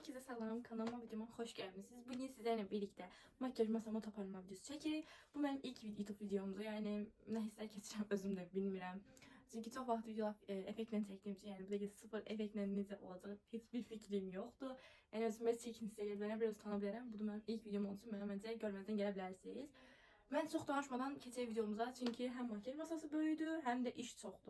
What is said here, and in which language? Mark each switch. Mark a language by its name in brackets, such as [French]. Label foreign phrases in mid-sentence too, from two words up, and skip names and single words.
[Turkish] Salam, kanalıma videoma hoş gelmişsiniz. Bugün sizlerle birlikte makyaj masama toparlama videosu çekirik. Bu benim ilk YouTube videomdu. Yani ne hisler [Azerbaijani] keçirəm özüm də bilmirəm. Çünki çox vaxt video effektlə çəkdiyim üçün, yəni bu dəqiqə sıfır effektlə necə olacaq heç bir fikrim yoxdur. Yəni özümə çəkinsə gələnə biraz utana bilərəm. Bu da mənim ilk videom olduğu üçün məncə görməzdən gələ bilərsiniz. Mən çox danışmadan keçək videomuza, çünki həm makyaj masası böyüdü, həm də iş çoxdur.